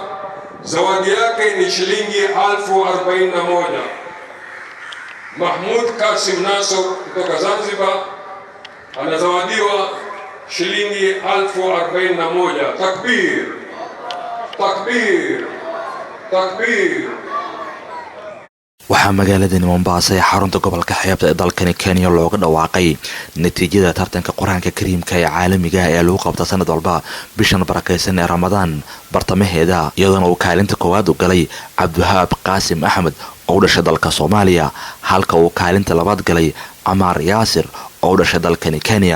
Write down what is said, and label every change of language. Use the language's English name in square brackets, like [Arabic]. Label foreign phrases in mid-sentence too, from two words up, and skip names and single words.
[Swahili] Zawadi yake ni shilingi 41,000. Mahmud Kasim Nasor kutoka Zanzibar anazawadiwa shilingi 41,000. [Arabic] تكبير! تكبير! تكبير! [Somali] waxaa magaaladani Mombasa ee xarunta gobolka xeebta ee dalkani Kenya looga dhawaaqay natiijada tartanka Quraanka Kariimka ee caalamiga ah ee lagu qabto sanad walba bishan barakeysan ee Ramadaan bartamaheeda, iyadoo uu kaalinta koowaad u galay Abdulwahab Qasim Ahmed oo dhashay dalka Soomaaliya, halka uu kaalinta labaad galay Ammar Yasir oo dhashay dalkani Kenya.